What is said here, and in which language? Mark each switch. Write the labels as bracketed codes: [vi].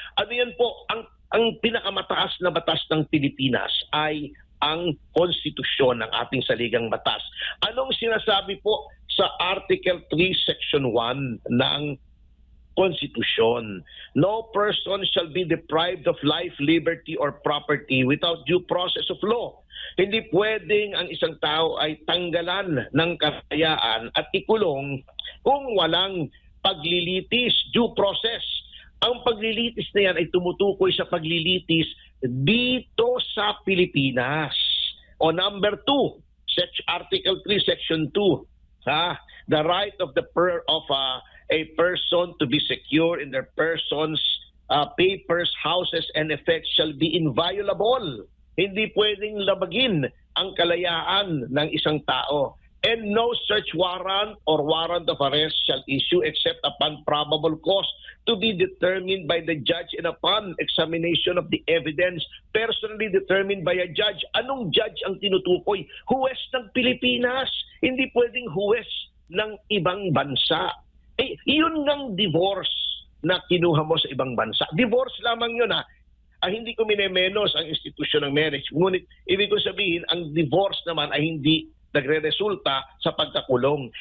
[tl] Ano yan po, ang pinakamataas na batas ng Pilipinas ay ang konstitusyon ng ating saligang batas. Anong sinasabi po sa Article 3, Section 1 ng Konstitusyon? [en] No person shall be deprived of life, liberty, or property without due process of law. [tl] Hindi pwedeng ang isang tao ay tanggalan ng kalayaan at ikulong kung walang paglilitis, due process. Ang paglilitis na yan ay tumutukoy sa paglilitis dito sa Pilipinas. O number 2, [en] Article 3, Section 2, the right of a person to be secure in their persons, papers, houses, and effects shall be inviolable. [tl] Hindi pwedeng labagin ang kalayaan ng isang tao. [en] And no search warrant or warrant of arrest shall issue except upon probable cause to be determined by the judge and upon examination of the evidence personally determined by a judge. [tl] Anong judge ang tinutukoy? Huwes ng Pilipinas. Hindi pwedeng huwes ng ibang bansa. Yun ng divorce na kinuha mo sa ibang bansa. Divorce lamang yun hindi ko minemenos ang institusyon ng marriage. Ngunit ibig ko sabihin, ang divorce naman ay hindi nagre-resulta sa pagkakulong.